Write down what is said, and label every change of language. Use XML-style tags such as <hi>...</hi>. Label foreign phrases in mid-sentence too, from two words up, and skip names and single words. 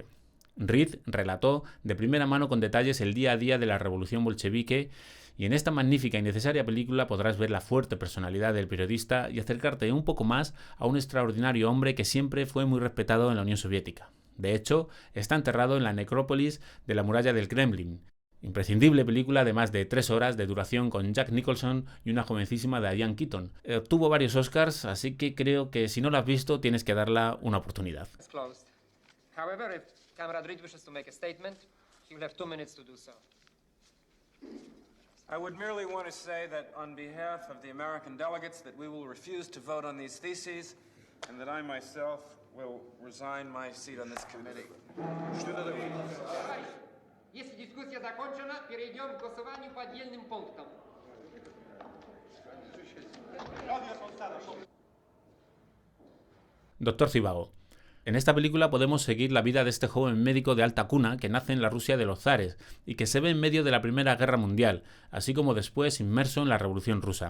<es>Reed relató de primera mano con detalles el día a día de la revolución bolchevique, y en esta magnífica y necesaria película podrás ver la fuerte personalidad del periodista y acercarte un poco más a un extraordinario hombre que siempre fue muy respetado en la Unión Soviética. De hecho, está enterrado en la necrópolis de la muralla del Kremlin. Imprescindible película de más de 3 horas de duración con Jack Nicholson y una jovencísima Diane Keaton. Obtuvo varios Oscars, así que creo que si no la has visto tienes que darla una oportunidad.</es> <en>However, if Comrade Reed wishes to make a statement, he will have 2 minutes to do so. I would merely want to say that on behalf of the American delegates that we will refuse to vote on these theses and that I myself will resign my seat on this committee.</en> <ru>Если дискуссия закончена, перейдем к голосованию по отдельным пунктам.</ru> <es>Doctor Zhivago. En esta película podemos seguir la vida de este joven médico de alta cuna que nace en la Rusia de los zares y que se ve en medio de la Primera Guerra Mundial, así como después inmerso en la Revolución Rusa.</es>